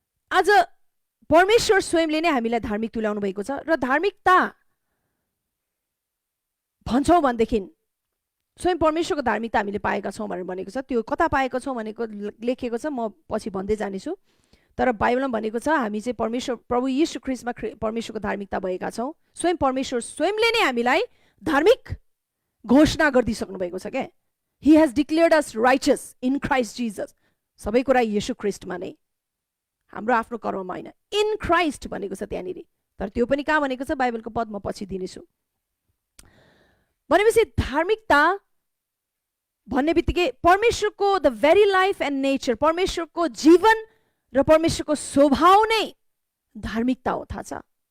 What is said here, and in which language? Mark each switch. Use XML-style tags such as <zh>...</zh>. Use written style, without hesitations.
<ne>आज परमेश्वर स्वयंले नै हामीलाई धार्मिक तुल्याउनु भएको छ, र धार्मिकता भन्छौँ भनेदेखि स्वयं परमेश्वरको धार्मिकता हामीले पाएका छौँ भनेर भनेको छ। त्यो कता पाएको छौँ भनेको लेखेको छ, म पछि भन्दै जानेछु। तर बाइबलमा भनेको छ हामी चाहिँ परमेश्वर प्रभु यीशु ख्रीष्टमा परमेश्वरको धार्मिकता भएका छौँ। स्वयं परमेश्वर स्वयंले नै हामीलाई धार्मिक घोषणा गरिदिइसक्नु भएको छ क्या।</ne> <en>He has declared us righteous in Christ Jesus.</en> <ne>सबै कुरा येशू ख्रीष्टमा नै, हाम्रो आफ्नो कर्ममा होइन, इन क्राइस्ट भनेको छ त्यहाँनिर। तर त्यो पनि कहाँ भनेको छ? बाइबलको पद म पछि दिनेछु। भनेपछि धार्मिकता भन्ने बित्तिकै परमेश्वरको</ne> <en>the very life and nature,</en> <ne>परमेश्वरको जीवन र परमेश्वरको स्वभाव नै धार्मिकता हो। थाहा छ?</ne>